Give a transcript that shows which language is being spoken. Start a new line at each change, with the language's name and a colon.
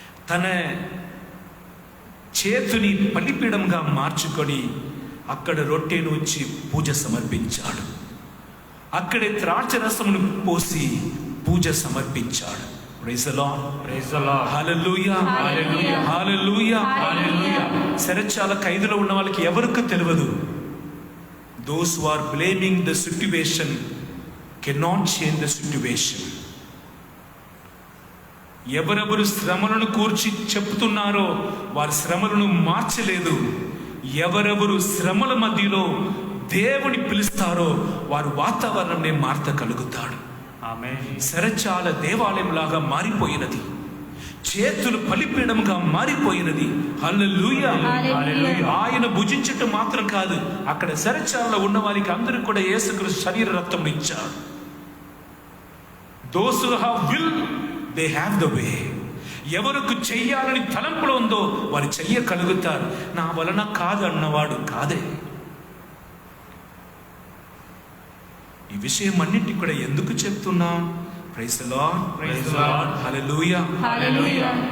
Telugu: తన చేతిని బలిపీడంగా మార్చుకొని అక్కడ రొట్టెను ఉంచి పూజ సమర్పించాడు. అక్కడే ద్రాక్ష రసమును పోసి పూజ సమర్పించాడు.
English: Praise the lord. Praise the lord.
Telugu: హల్లెలూయా. హల్లెలూయా. హల్లెలూయా. హల్లెలూయా. శరచాల ఖైదులో ఉన్న వాళ్ళకి ఎవరికి తెలియదు.
English: Those who are blaming the situation cannot change the situation.
Telugu: ఎవరెవరు శ్రమలను కూర్చి చెప్తున్నారో వారి శ్రమలను మార్చలేదు. ఎవరెవరు శ్రమల మధ్యలో దేవుని పిలుస్తారో వారు వాతావరణాన్ని మార్చగలుగుతాడు. ఆమేన్. శరచాల దేవాలయం లాగా మారిపోయినది, చేతులు బలిపీడంగా మారిపోయినది. హల్లెలూయా. హల్లెలూయా. ఆయన భుజించటం మాత్రం కాదు, అక్కడ శరచాలలో ఉన్న వారికి అందరికీ కూడా యేసుక్రీస్తు శరీర రక్తం ఇచ్చాడు.
English: Those who have will, they have the way.
Telugu: ఎవరికి చెయ్యాలని తలంపులో ఉందో వారు చెయ్యగలుగుతారు. నా వలన కాదు అన్నవాడు కాదే. ఈ విషయం అన్నింటి కూడా ఎందుకు చెప్తున్నాం?
English: Praise the lord. Praise the lord.
Telugu: Hallelujah. Hallelujah.